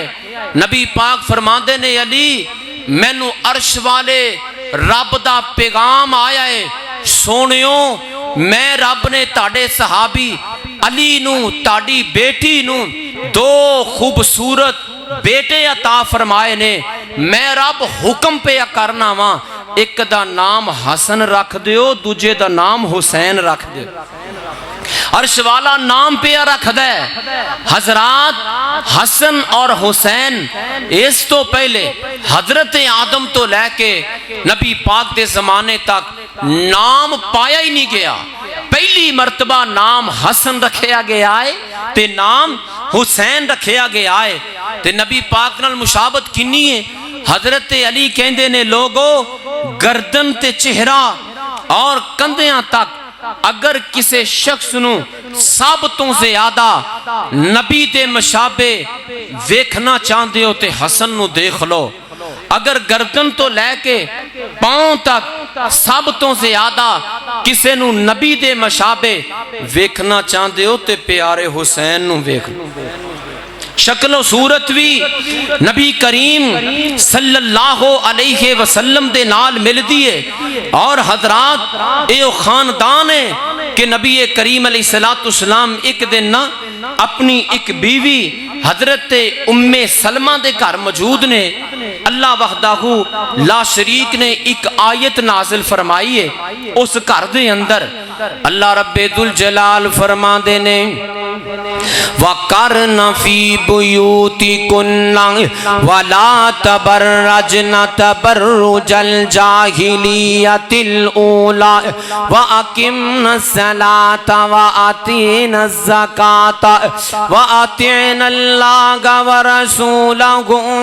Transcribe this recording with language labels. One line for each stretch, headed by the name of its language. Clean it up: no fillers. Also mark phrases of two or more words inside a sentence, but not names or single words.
Punjabi: نبی پاک فرماندے نے علی مینو عرش والے رب دا پیغام آیا ہے، سونیو میں رب نے تاڑے صحابی علی نو تاڑی بیٹی نو 2 خوبصورت بیٹے عطا فرمائے نے، میں رب حکم پہ کرنا وا، ایک دا نام حسن رکھ دیو، دوجے دا نام حسین رکھ دیو۔ عرش والا نام پہ رکھ دے۔ حضرات حسن اور حسین اس تو پہلے حضرت آدم تو لے کے نبی پاک دے زمانے تک نام پایا ہی نہیں گیا۔ پہلی مرتبہ نام حسن رکھیا گیا ہے تے نام حسین رکھیا گیا ہے، تے نبی پاک نال مشابت کنی ہے۔ حضرت علی کہندے نے لوگو گردن تے چہرہ اور کندیاں تک اگر کسی شخص نو سب تو زیادہ نبی دے مشابہ ویکھنا چاہندے ہو تے حسن نو دیکھ لو۔ اگر گردن تو لے کے پاؤں تک سب تو زیادہ کسے نو نبی دے مشابے ویکھنا چاہندے ہو تے پیارے حسین نو ویکھ لو۔ شکل و صورت بھی نبی کریم
Arabic: صلی اللہ علیہ وسلم
Punjabi: دے نال مل دیئے، اور حضرات اے خاندان ہے کہ نبی کریم
Arabic: علیہ السلام
Punjabi: ایک دن نہ اپنی ایک بیوی حضرت ام سلمہ دے گھر موجود نے، اللہ
Arabic: وحدہ لا شریک
Punjabi: نے ایک آیت نازل فرمائی ہے اس گھر دے اندر۔ اللہ رب ذوالجلال فرما دے نے
Arabic: وَقَرْنَ فِي بُيُوتِكُنَّ وَلَا تَبَرَّجْنَ تَبَرُّجَ الْجَاهِلِيَّةِ الْأُولَىٰ وَأَقِمْنَ الصَّلَاةَ وَآتِينَ الزَّكَاةَ وَأَطِعْنَ اللَّهَ وَرَسُولَهُ